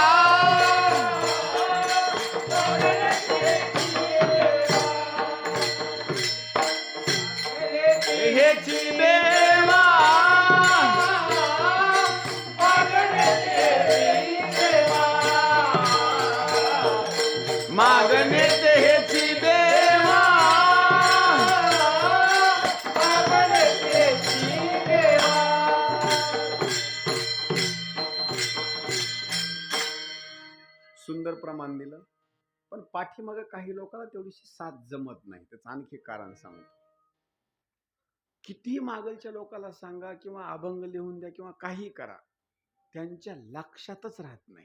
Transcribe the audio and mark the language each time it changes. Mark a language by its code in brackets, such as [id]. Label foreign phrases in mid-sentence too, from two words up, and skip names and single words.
[mr] हेची देवा मागणे ते हेची देवा मागणे तेची देवा. सुंदर प्रमाण दिलं, पण पाठीमागं काही लोकांना तेवढीशी साथ जमत नाही. त्याचं आणखी कारण सांगतो. किती मागलच्या लोकांना सांगा किंवा अभंग लिहून द्या किंवा काही करा, त्यांच्या लक्षातच राहत नाही.